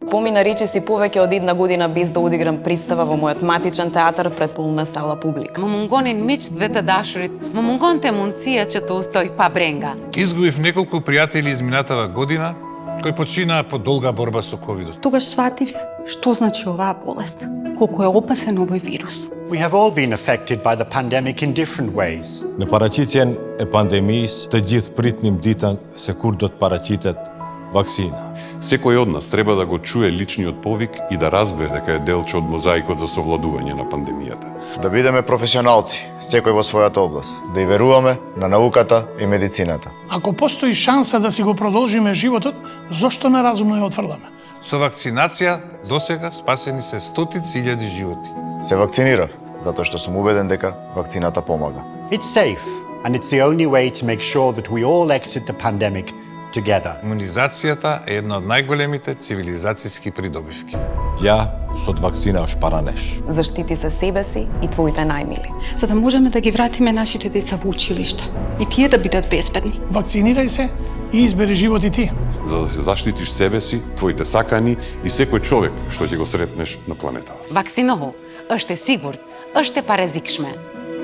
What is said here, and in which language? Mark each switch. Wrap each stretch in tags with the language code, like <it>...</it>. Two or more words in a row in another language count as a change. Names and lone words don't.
<mk>помина речиси повеќе од една година без да одиграм представа во мојот матичен театар пред полна сала публика.</mk> <sq>Më mungonin miqtë dhe të dashurit, më mungonte mundësia që të udhtoj pa brenga.</sq> <mk>Изгубив неколку пријатели изминатава година кои починаа по долга борба со ковидот. Тогаш сватив што значи оваа болест, колку е опасен овој вирус.</mk> <en>We have all been affected by the pandemic in different ways.</en> <sq>Në paraqitjen e pandemisë, të gjithë pritnim ditën se kur do të paraqiten vakcina.</sq> <mk>Секој од нас треба да го чуе личниот повик и да разбере дека е делче од мозаикот за совладување на пандемијата. Да бидеме професионалци, секој во својата област, да ја веруваме на науката и медицината. Ако постои шанса да си го продолжиме животот, зошто неразумно ја отфрламе? Со вакцинација досега спасени се стотици илјади животи. Се вакцинирав, затоа што сум убеден дека вакцината помага.</mk> <en>It's safe, and it's the only way to make sure that we all exit the pandemic together.</en> <mk>Имунизацијата е една од најголемите цивилизацијски придобивки. Ја со вакцина është paraneš. Заштити се себе си и твоите најмили. За да можеме да ги вратиме нашите деца во училиште и тие да бидат безбедни. Вакцинирај се и избери живот и ти. За да се заштитиш себе си, твоите сакани и секој човек што ќе го сретнеш на планетава.</mk> <sq>Vaksinohu, është e sigurt, është e parezikshme.</sq>